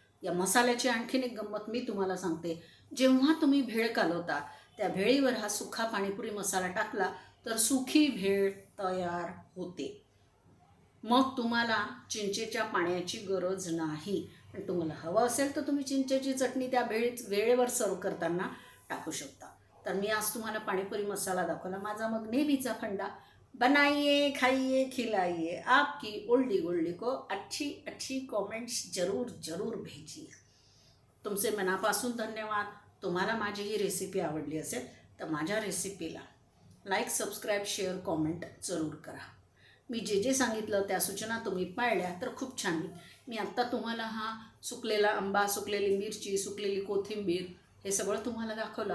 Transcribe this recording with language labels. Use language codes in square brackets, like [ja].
[mr] या मसाल्याची आणखीन एक गंमत मी तुम्हाला सांगते. जेव्हा तुम्ही भेळ कालवता त्या भेळीवर हा सुखा पाणीपुरी मसाला टाकला तर सुखी भेळ तयार होते. मग तुम्हाला चिंचेच्या पाण्याची गरज नाही. पण तुम्हाला हवं असेल तर तुम्ही चिंचेची चटणी त्या वेळेवर सर्व करताना टाकू शकता. तर मी आज तुम्हाला पाणीपुरी मसाला दाखवला. माझा मग नेहमीचा फंडा, [hi] बनाइए खाइए खिलाइए, आपकी ओल्डी गोल्डी को अच्छी अच्छी कमेंट्स जरूर जरूर भेजिए. [mr] तुमचे मनापासून धन्यवाद. तुम्हाला माझी ही रेसिपी आवडली असेल तर माझ्या रेसिपीला लाईक, सबस्क्राईब, शेअर, कॉमेंट जरूर करा. मी जे जे सांगितलं त्या सूचना तुम्ही पाळल्या तर खूप छान होईल. मी आत्ता तुम्हाला हा सुकलेला आंबा, सुकलेली मिरची, सुकलेली कोथिंबीर हे सगळं तुम्हाला दाखवलं.